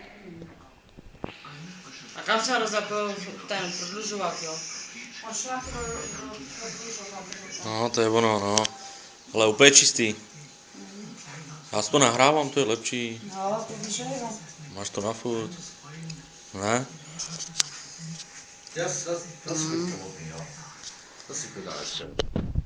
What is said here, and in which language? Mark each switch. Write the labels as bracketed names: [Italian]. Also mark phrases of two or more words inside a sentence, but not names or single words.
[Czech] A kam se rozapil ten prodlužovat, jo? On šla prodlužovat. No, to je ono, no. Ale úplně čistý. Já to nahrávám, to je lepší. No, to víš, že jo. Máš to na furt. Ne? [German] Das ist gut, ja. Das sieht gut aus.